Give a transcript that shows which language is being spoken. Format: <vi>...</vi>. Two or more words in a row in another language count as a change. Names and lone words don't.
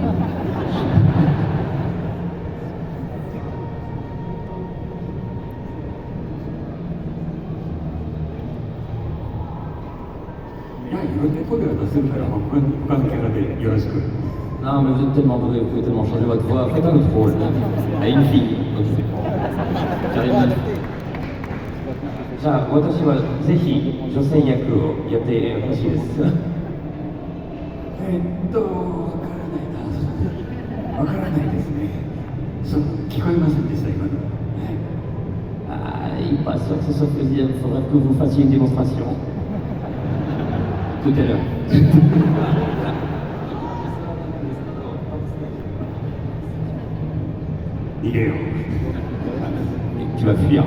<fr>Non, mais vous êtes tellement doué, vous pouvez tellement changer votre voix. Faites un autre rôle. À une fille. Ça,</fr> <ja>私はぜひ女性役をやってほしいです。わからないですね。聞こえませんでした今の。</ja> <fr>Ah, il pas sûr que ce soit possible. Il faudrait que vous fassiez une démonstration. Tout à l'heure. Il est Tu vas fuir.</fr>